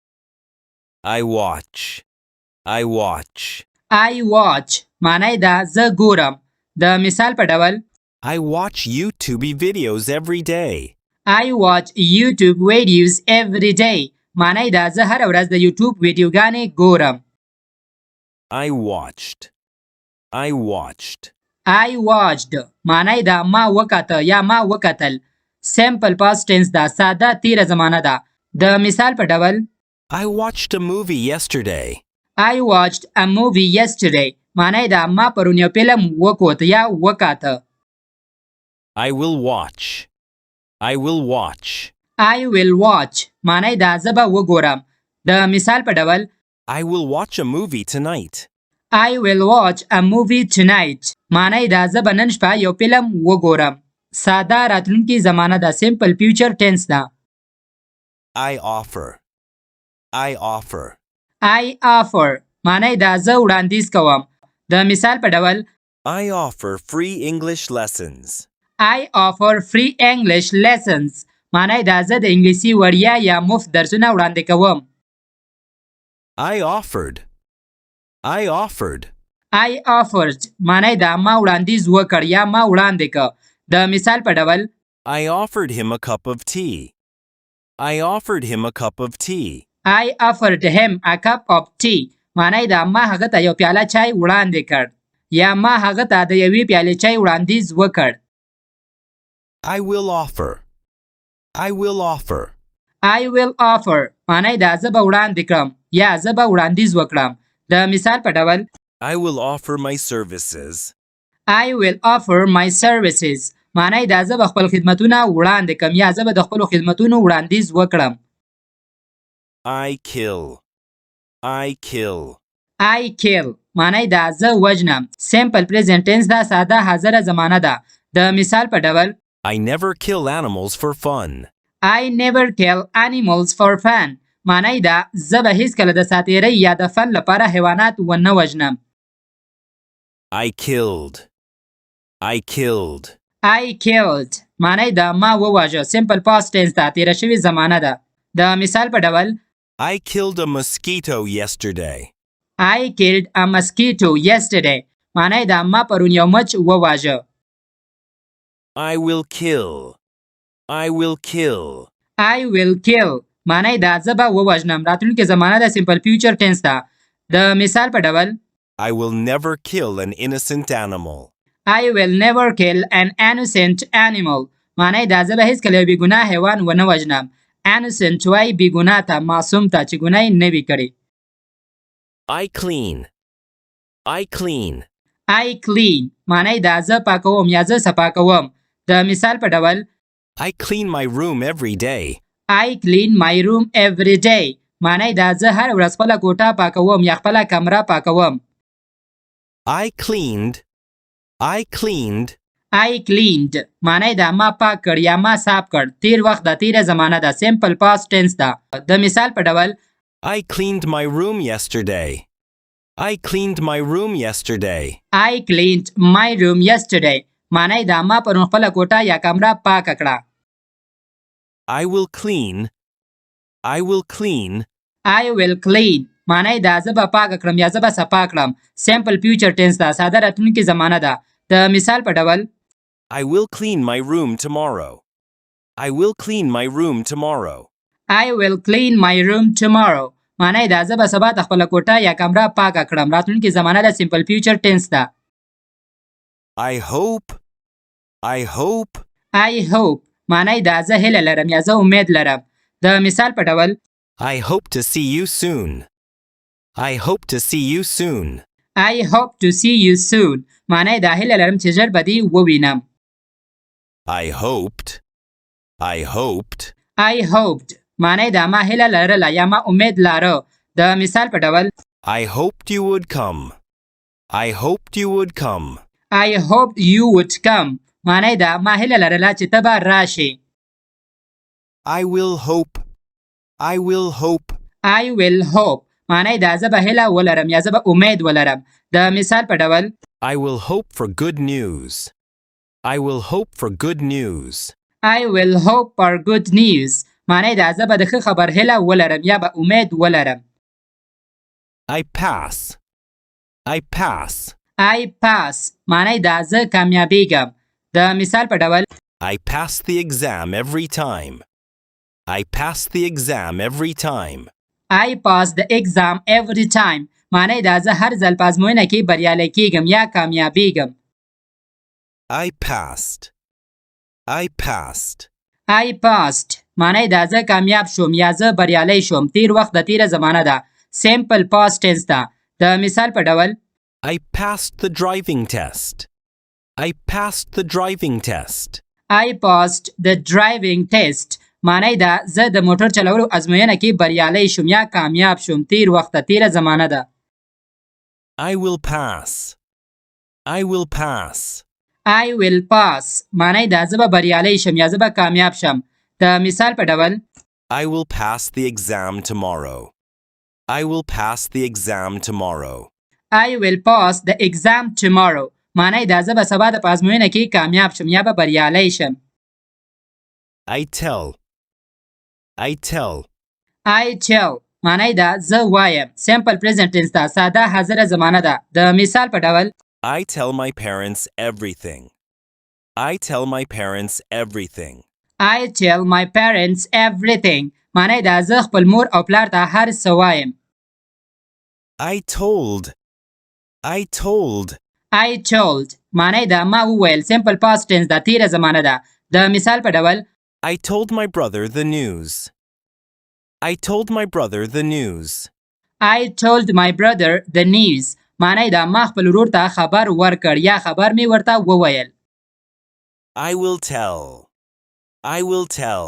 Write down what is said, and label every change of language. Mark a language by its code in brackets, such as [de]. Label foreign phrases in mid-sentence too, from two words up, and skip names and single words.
[en] I watch. I watch. I watch [ps] معنی ده زه ګورم. د مثال په ډول [en] I watch YouTube videos every day. I watch YouTube videos every day [ps] معنی ده زه هر ورځ د یوټیوب ویډیوګانې ګورم. [en] I watched. I watched. I watched [ps] معنی ده ما وکاته یا ما وکتل. [en] simple past tense [ps] ده ساده تیره زمانه ده. د مثال په ډول [en] I watched a movie yesterday. I watched a movie yesterday [ps] معنی ده ما پرون یو فلم وکوت یا وکاته. [en] I will watch. I will watch. I will watch [ps] معنی ده زه به وګورم. د مثال په ډول [en] I will watch a movie tonight. I will watch a movie tonight [ps] معنی ده زه به نن شپه یو فلم وګورم. ساده راتلونکې زمانه ده. [en] simple future tense ده. I offer. I offer. I offer [ps] معنی ده زه وړاندیز کوم. د مثال په ډول [en] I offer free English lessons. I offer free English lessons [ps] معنی ده زه د انګلیسي وړیا یا مفت درسونه وړاندې کوم. [en] I offered. I offered. I offered [ps] معنی ده ما وړاندیز وکړ یا ما وړاندې کړ. د مثال په ډول [en] I offered him a cup of tea. I offered him a cup of tea. I offered him a cup of tea [ps] معنی ده ما هغه ته یو پیاله چای وړاندې کړ یا ما هغه ته د یوې پیالې چای وړاندیز وکړ. [en] I will offer. I will offer. I will offer [ps] معنی ده زه به وړاندې کړم یا زه به وړاندیز وکړم. د مثال په ډول [en] I will offer my services. I will offer my services [ps] معنی ده زه به خپل خدمتونه وړاندې کړم یا زه به د خپلو خدمتونو وړاندیز وکړم. [en] I kill. I kill. I kill [ps] معنی ده زه وژنم. [en] simple present tense [ps] ده ساده حاضره زمانه ده. د مثال په ډول [en] I never kill animals for fun. I never kill animals for fun. [ps] معنی دا زه به هیڅکله د ساتیرۍ یا د فن لپاره حیوانات ونه وژنم. [en] I killed. I killed. I killed. [ps] معنی دا ما وواژه. [en] simple past tense ده. [ps] تیره شوې زمانه ده. د مثال په ډول [en] I killed a mosquito yesterday. I killed a mosquito yesterday. [ps] معنی دا ما پرون یو مچ وواژه. [en] I will kill. I will kill. I will kill. [ps] معنی دا زه به ووژنم. راتلونکې زمانه ده. [en] simple future tense [ps] ده. د مثال په ډول [en] I will never kill an innocent animal. I will never kill an innocent animal. [ps] معنی دا زه به هیڅکله یو بېګناه حیوان ونه وژنم. innocent وایي بېګناه ته، معصوم ته چې ګناه یې نه وي کړې. [en] I clean. I clean. I clean. [ps] معنی دا زه پاکوم یا زه صفا کوم. د مثال په ډول [en] I clean my room every day. I clean my room every day. [ps] معنی دا زه هر ورځ خپله کوټه پاکوم یا خپله کمره پاکوم. [en] I cleaned. I cleaned. I cleaned. [ps] معنی دا ما پاک کړ یا ما صاف کړ. تیر وخت د تیره زمانه ده. [en] simple past tense [ps] ده. د مثال په ډول [en] I cleaned my room yesterday. I cleaned my room yesterday. I cleaned my room yesterday. [ps] معنی دا ما پرون خپله کوټه یا کمره پاکه کړه. [en] I will clean. I will clean. I will clean. [ps] معنی دا زه به پاکه کړم یا زه به صفا کړم. [en] simple future tense [ps] ده. ساده راتلونکې زمانه ده. د مثال په ډول [en] I will clean my room tomorrow. I will clean my room tomorrow. I will clean my room tomorrow. [ps] معنی دا زه به سبا ته خپله کوټه یا کمره پاکه کړم. راتلونکې زمانه ده. [en] simple future tense ده. I hope. I hope. I hope. [ps] معنی دا زه هیله لرم یا زه امید لرم. د مثال په ډول [en] I hope to see you soon. I hope to see you soon. I hope to see you soon. [ps] معنی دا هیله لرم چې ژر به دې ووینم. [en] I hoped. I hoped. I hoped. [ps] معنی دا ما هیله لرله یا ما امید لاره. د مثال په ډول [en] I hoped you would come. I hoped you would come. I hoped you would come. [ps] معنی دا ما هیله لرله چې ته به راشې. [en] I will hope. I will hope. I will hope. [ps] معنی دا زه به هیله ولرم یا زه به امید ولرم. د مثال په ډول [en] I will hope for good news. I will hope for good news. I will hope for good news. [ps] معنی دا زه به د ښه خبر هیله ولرم یا به امید ولرم. [en] I pass. I pass. I pass. [ps] معنی دا زه کامیابیږم. د مثال په ډول [en] I pass the exam every time. I pass the exam every time. I pass the exam every time. [ps] معنی دا زه هر ځل په ازموینه کې بریالی کیږم یا کامیابیږم. [en] I passed. I passed. I passed. [ps] معنی دا زه کامیاب شوم یا زه بریالی شوم. تیر وخت د تیره زمانه ده. [en] simple past tense ده. [ps] د مثال په ډول [en] I passed the driving test. I passed the driving test. I passed the driving test. [ps] معنی دا زه د موټر چلولو ازموینه کې بریالی شوم یا کامیاب شوم. تیر وخت د تیره زمانه ده. [en] I will pass. I will pass. I will pass. [ps] معنی دا زه به بریالی شم یا زه به کامیاب شم. د مثال په ډول [en] I will pass the exam tomorrow. I will pass the exam tomorrow. I will pass the exam tomorrow. [ps] معنی دا زه به سبا د په ازموینه کې کامیاب شم یا به بریالی شم. [en] I tell. I tell. I tell. [ps] معنی دا زه وایم. [en] simple present tense ده. [ps] ساده حاضره زمانه ده. د مثال په ډول [en] I tell my parents everything. I tell my parents everything. I tell my parents everything. [ps] معنی دا زه خپل مور او پلار ته هر څه وایم. [en] I told. I told. I told. [ps] معنی دا ما وویل. [en] simple past tense [ps] ده. تیره زمانه ده. د مثال په ډول [en] I told my brother the news. I told my brother the news. I told my brother the news. [ps] معنی دا ما خپل ورور ته خبر ورکړ یا خبر می ورته وویل. [en] I will tell. I will tell.